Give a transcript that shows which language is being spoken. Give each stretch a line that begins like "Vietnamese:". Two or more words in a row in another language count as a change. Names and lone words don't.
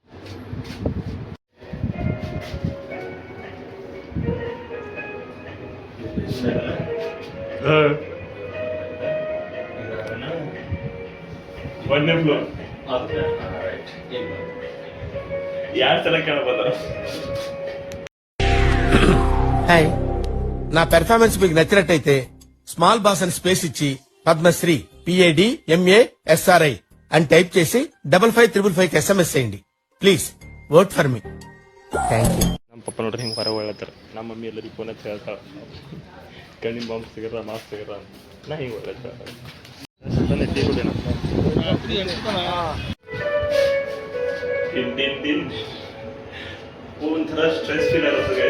Kannada: ಒಂದೇ ಫ್ಲೋರ್ 2 ಸಲ ಕೇಳ ಬಂದಾರ.
Telugu: హాయ్, నా పెర్ఫార్మెన్స్ మీకు నచ్చినట్టయితే స్మాల్ బాస్ అని స్పేస్ ఇచ్చి పద్మశ్రీ PADMASRI అని టైప్ చేసి 555555కి SMS చేయండి.
English: please vote for me. thank you.
Kannada: ನಮ್ಮ ಪಪ್ಪ ನೋಡ್ರಿ ಹಿಂಗೆ ಹೊರ ಒಳ್ಳತ್ತಾರ. ನಮ್ಮ ಮಮ್ಮಿ ಎಲ್ಲರಿಗೆ ಫೋನ್ ಹಚ್ಚಿ ಹೇಳ್ತಾಳ ಕಣ್ಣಿನ ಬಾಂಬ್ ಸಿಗರ ಮಾಸ್ ಸಿಗರ ಅಂತ. ನಾ ಹಿಂಗೆ ಒಳ್ಳತ್ತಾಳ ಒಂಥರ
English: stress feel
Kannada: ಆಗುತ್ತೆ ಗೈಸ್.